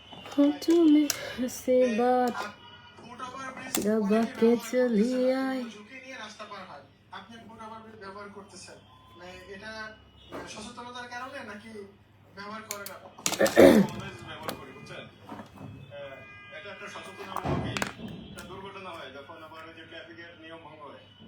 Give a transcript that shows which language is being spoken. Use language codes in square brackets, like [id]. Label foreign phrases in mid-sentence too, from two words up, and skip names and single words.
[hi] हो तुम्हें से बात दबा के चली आई। [bn] ঝুঁকি নিয়ে রাস্তা পার হয়। আপনি [en] foot overbridge [bn] ব্যবহার করতেছেন, মানে এটা সচেতনতার কারণে নাকি ব্যবহার করেন না? ব্যবহার করি, বুঝছেন? এটা একটা সচেতনতামূলকই একটা দুর্ঘটনা হয় যখন আবার ওই যে ট্রাফিকের নিয়ম ভঙ্গ হয়।